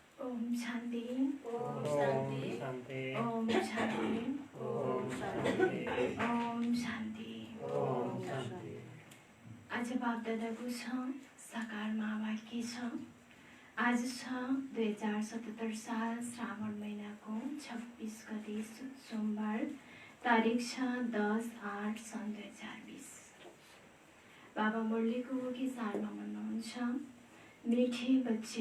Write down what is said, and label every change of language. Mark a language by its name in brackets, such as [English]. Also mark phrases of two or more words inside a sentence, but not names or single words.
[Hindi] ओम शांति ओम शांति ओम शांति ओम शांति ओम शांति ओम शांति। [Nepali] आज बाप दादाको छ साकार महावाक्य छ। आज छ 2077 साल श्रावण महिनाको 26 गते सोमबार, तारिक छ 10/8 सन् 2020। बाबा मुरलीको मुखी सारमा भन्नुहुन्छ, [Hindi] मिठे बच्चे